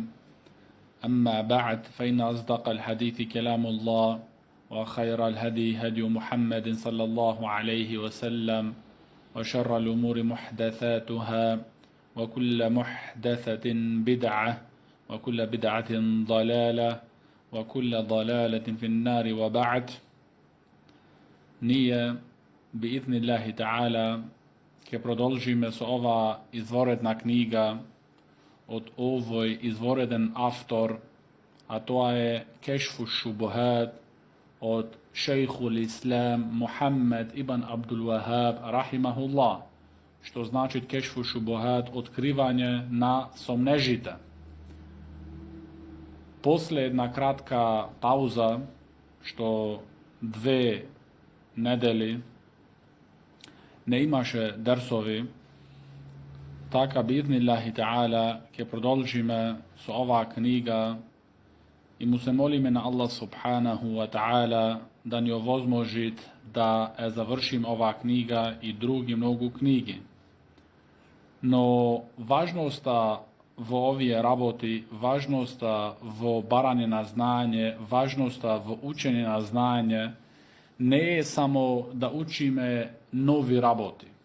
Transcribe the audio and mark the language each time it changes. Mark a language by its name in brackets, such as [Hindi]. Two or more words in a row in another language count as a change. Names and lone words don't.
[Arabic] أما بعد، فإن أصدق الحديث كلام الله، وخير الهدي هدي محمد صلى الله عليه وسلم، وشر الأمور محدثاتها، وكل محدثة بدعة، وكل بدعة ضلالة، وكل ضلالة في النار. [Macedonian] وبعد. Nije [Arabic] بإذن الله تعالى [Macedonian] ke продолжиме со ова изворедна книга од овој извореден автор, а тоа е Кешфу шубухат од шејхул ислам Мухаммед ибн Абдул Вахаб рахимахуллах, што значи Кешфу шубухат, откривање на сомнежите. После една кратка пауза, што 2 недели не имаше дерсови, така [Arabic] بإذن الله تعالى [Macedonian] ќе продолжиме со оваа книга и му се молиме на Аллах [Arabic] سبحانه وتعالى [Macedonian] да ни овозможи да ја завршим оваа книга и други многу книги. Но важноста во овие работи, важноста во барање на знање, важноста во учење на знање не е само да учиме нови работи.